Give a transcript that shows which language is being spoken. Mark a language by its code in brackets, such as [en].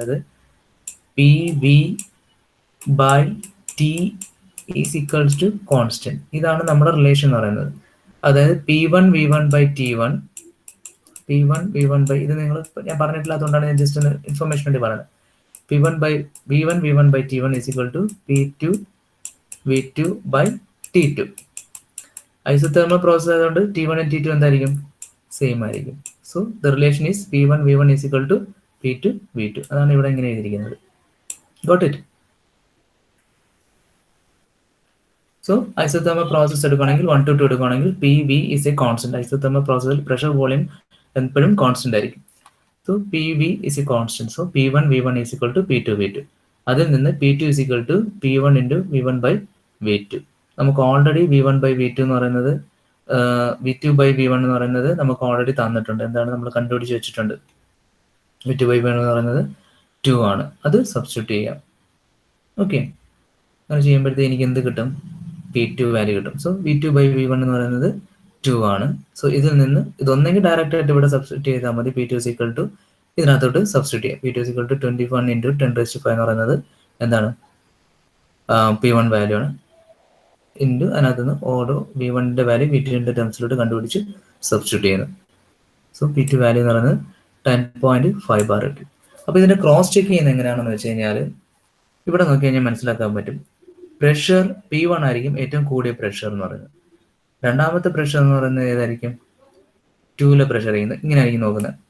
[ml] അതായത് [en] PV by T is equals to constant. [ml] ഇതാണ് നമ്മുടെ റിലേഷൻ എന്ന് പറയുന്നത്. അതായത് P1 V1 by T1, P1 V1 by, ഇത് നിങ്ങൾ ഞാൻ പറഞ്ഞിട്ടില്ലാത്തതുകൊണ്ടാണ് ഞാൻ ജസ്റ്റ് ഒന്ന് ഇൻഫർമേഷൻ വേണ്ടി പറയുന്നത്. [en] P1 by V1 V1 by T1 is equal to P2 V2 by T2. [ml] Isothermal process ആയതുകൊണ്ട് T1 and T2 എന്തായിരിക്കും? സെയിം ആയിരിക്കും. [en] So the relation is P1 V1 is equal to P2 V2. [ml] അതാണ് ഇവിടെ ഇങ്ങനെ എഴുതിയിരിക്കുന്നത്. [en] Got it? So isothermal process [ml] എടുക്കുകയാണെങ്കിൽ [en] 1 to 2 എടുക്കുകയാണെങ്കിൽ PV is a constant. [ml] Isothermal പ്രോസസ്സിൽ പ്രഷർ വോളിയം എപ്പോഴും കോൺസ്റ്റന്റ് ആയിരിക്കും. [en] So PV is a constant. So P1 V1 is equal to P2 V2. [ml] അതിൽ നിന്ന് [en] P2 is equal to P1 into V1 by V2. [ml] നമുക്ക് already V1 by V2 എന്ന് പറയുന്നത് V2 by V1 എന്ന് പറയുന്നത് നമുക്ക് ഓൾറെഡി തന്നിട്ടുണ്ട്. എന്താണ് നമ്മൾ കണ്ടുപിടിച്ച് വെച്ചിട്ടുണ്ട്? V2 by V1 എന്ന് പറയുന്നത് 2 ആണ്. അത് സബ്സ്റ്റിറ്റ്യൂട്ട് ചെയ്യാം. ഓക്കെ, അങ്ങനെ ചെയ്യുമ്പോഴത്തേക്ക് എനിക്ക് എന്ത് കിട്ടും? P2 വാല്യൂ കിട്ടും. സോ V2 by V1 എന്ന് പറയുന്നത് 2 ആണ്. സോ ഇതിൽ നിന്ന് ഇതൊന്നെങ്കിൽ ഡയറക്റ്റ് ആയിട്ട് ഇവിടെ സബ്സ്റ്റിറ്റ്യൂട്ട് ചെയ്താൽ മതി. P2 is equal to ഇതിനകത്തോട്ട് സബ്സ്റ്റിറ്റ്യൂട്ട് ചെയ്യാം. [en] P2 is equal to 21 into 10⁵ [ml] എന്ന് പറയുന്നത് എന്താണ്? P1 വാല്യൂ ആണ്. ഇൻറ്റു അതിനകത്ത് നിന്ന് ഓരോ V1ന്റെ വാല്യൂ V2ന്റെ ടേംസിലോട്ട് കണ്ടുപിടിച്ച് സബ്സ്റ്റിറ്റ്യൂട്ട് ചെയ്യുന്നു. സോ P2 വാല്യൂ എന്ന് പറയുന്നത് 10.5 ബാർ കിട്ടും. അപ്പോൾ ഇതിന്റെ ക്രോസ് ചെക്ക് ചെയ്യുന്നത് എങ്ങനെയാണെന്ന് വെച്ച് കഴിഞ്ഞാൽ ഇവിടെ നോക്കി കഴിഞ്ഞാൽ മനസ്സിലാക്കാൻ പറ്റും. പ്രഷർ P1 ആയിരിക്കും ഏറ്റവും കൂടിയ പ്രഷർ എന്ന് പറയുന്നത്. രണ്ടാമത്തെ പ്രഷർ എന്ന് പറയുന്നത് ഏതായിരിക്കും? 2ലെ പ്രഷർ ചെയ്യുന്നത്. ഇങ്ങനെ ആയിരിക്കും നോക്കുന്നത്.